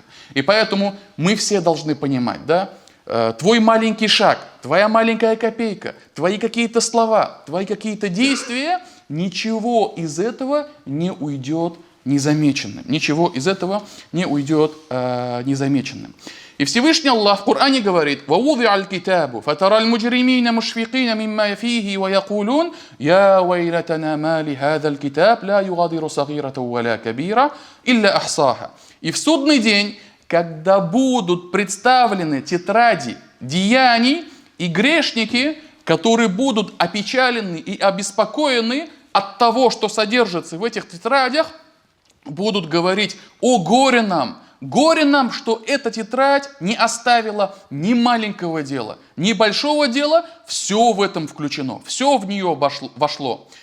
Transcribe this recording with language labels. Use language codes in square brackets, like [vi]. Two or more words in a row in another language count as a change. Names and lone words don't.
[ru] И поэтому мы все должны понимать, да, твой маленький шаг, твоя маленькая копейка, твои какие-то слова, твои какие-то действия, ничего из этого не уйдет незамеченным. Ничего из этого не уйдет незамеченным. И Всевышний Аллах в Коране говорит: [ar] «ووضع الكتاب فترى المجرمين مشفقين مما فيه ويقولون, يا ويلتنا ما لهذا الكتاب لا يغادر صغيرة ولا كبيرة إلا أحصاها». [ru] И в судный день, когда будут представлены тетради деяний, и грешники, которые будут опечалены и обеспокоены от того, что содержится в этих тетрадях, будут говорить: «О, горе нам, что эта тетрадь не оставила ни маленького дела, ни большого дела, все в этом включено, все в нее вошло».